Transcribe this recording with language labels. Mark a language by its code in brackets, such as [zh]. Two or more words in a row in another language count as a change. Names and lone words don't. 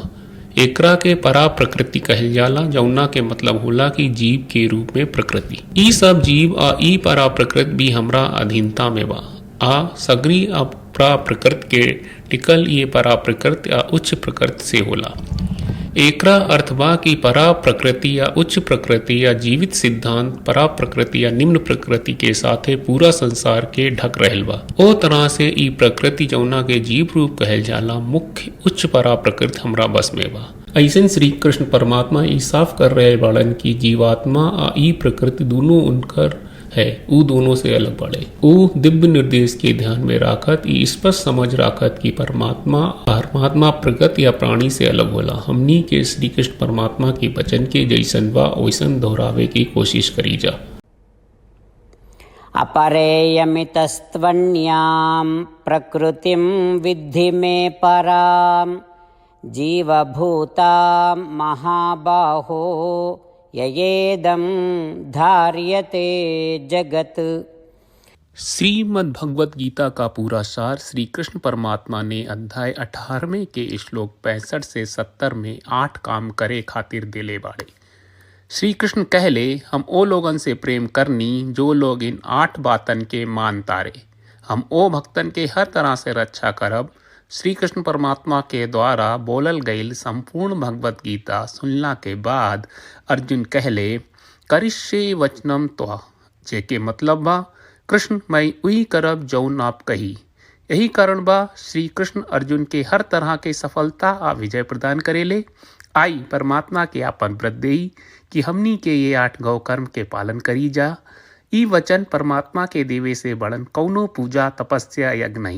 [bho] एकरा के परा प्रकृति कहल जाला, जौना के मतलब होला कि जीव के रूप में प्रकृति। ई सब जीव ई परा प्रकृति भी हमरा अधीनता में बा। सगरी अपरा प्रकृति के टिकल ये परा प्रकृति उच्च प्रकृति से होला। एकरा अर्थ बा कि परा प्रकृति या उच्च प्रकृति या जीवित सिद्धांत परा प्रकृति या निम्न प्रकृति के साथे पूरा संसार के ढक रहल बा। ओ तरह से ई प्रकृति जौना के जीव रूप कहल जाला, मुख्य उच्च परा प्रकृति हमरा बस में बा। ऐसन श्री कृष्ण परमात्मा ई साफ कर रहे बाड़न की जीवात्मा ई प्रकृति दोनों उनकर है, ऊ दोनों से अलग बाड़े। ऊ दिव्य निर्देश के ध्यान में राखत ई स्पष्ट समझ राखत कि परमात्मा प्रकृति या प्राणी से अलग होला। हमनी के श्री कृष्ण परमात्मा के वचन के जैसन बा वैसन दोहरावे की कोशिश करी जा। [sa] अपरेयमितस्त्वन्याम् प्रकृतिं विद्धि मे पराम् जीवभूतां महाबाहो ययेदं धार्यते जगत। [bho] श्रीमद् भगवत गीता का पूरा सार श्री कृष्ण परमात्मा ने अध्याय 18वें के श्लोक 65 से 70 में 8 काम करे खातिर दिले बाड़े। श्री कृष्ण कहले, हम ओ लोगन से प्रेम करनी जो लोग इन 8 बातन के मान तारे। हम ओ भक्तन के हर तरह से रक्षा करब। श्री कृष्ण परमात्मा के द्वारा बोलल गईल संपूर्ण भगवत गीता सुनला के बाद अर्जुन कहले, [sa] करिष्ये वचनम त्वा, [bho] जेके मतलब बा कृष्ण मैं उही करब जौन आप कही। यही कारण बा श्री कृष्ण अर्जुन के हर तरह के सफलता विजय प्रदान करेले। आई परमात्मा के आपन व्रत देई कि हमनी के ये 8 गौ कर्म के पालन करी जा। ई वचन परमात्मा के देवे से बड़न कौनो पूजा तपस्या यज्ञ नहीं।